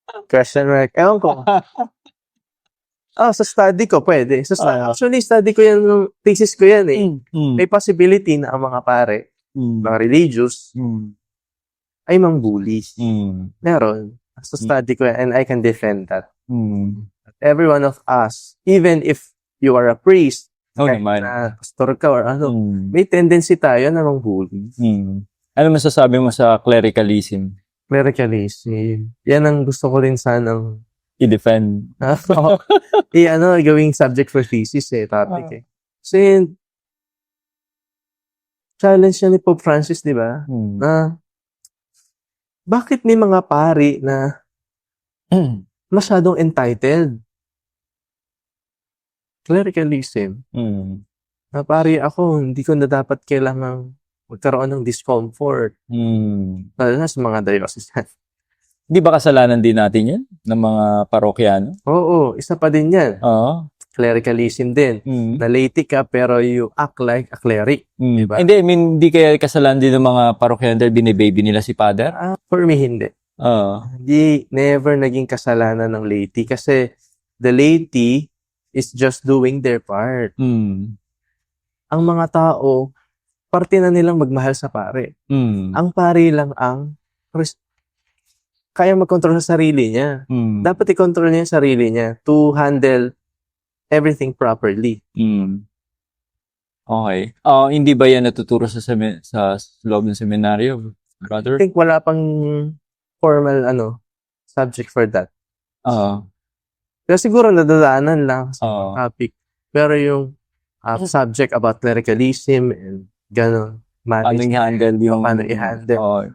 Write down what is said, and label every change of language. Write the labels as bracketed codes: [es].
[tl] Question mark. Ewan ko. Sa study ko, pwede. Actually, study ko yan, thesis ko yan eh. May possibility na ang mga pare, mga religious, ay mangbuli. Meron. [en] So, study ko yan, and I can defend that. Every one of us, even if you are a priest, kahit na pastor ka or ano, may tendency tayo na mangbuli. [tl] Ano masasabi mo sa clericalism? Clericalism. Yan ang gusto ko rin sanang i-defend. Gawing subject for thesis topic eh. Kasi, challenge niya ni Pope Francis, di ba? Na, bakit may mga pari na masyadong entitled? Clericalism. Na pari ako, hindi ko na dapat kailangang magkaroon ng discomfort. Lalo na sa mga diocesan. Di ba kasalanan din natin yan? Ng mga parokyano? Oo, isa pa din yan. Clericalism din. Na laity ka pero you act like a cleric. Diba? Hindi, hindi kaya kasalanan din ng mga parokyano dahil binibaby nila si Father? For me, hindi. Hindi, never naging kasalanan ng laity kasi the laity is just doing their part. Ang mga tao, parte na nilang magmahal sa pare. Ang pare lang ang kaya mag-control sa sarili niya. Dapat i-control niya yung sarili niya to handle everything properly. Okay. Hindi ba yan natuturo sa sa loob ng seminaryo, [en] I brother? [tl] think wala pang formal subject for that. Oo. Pero siguro nadadaanan lang sa Oo. topic. Pero yung subject about clericalism and gano'n, Paano i-handle yung... paano i-handle. Oo.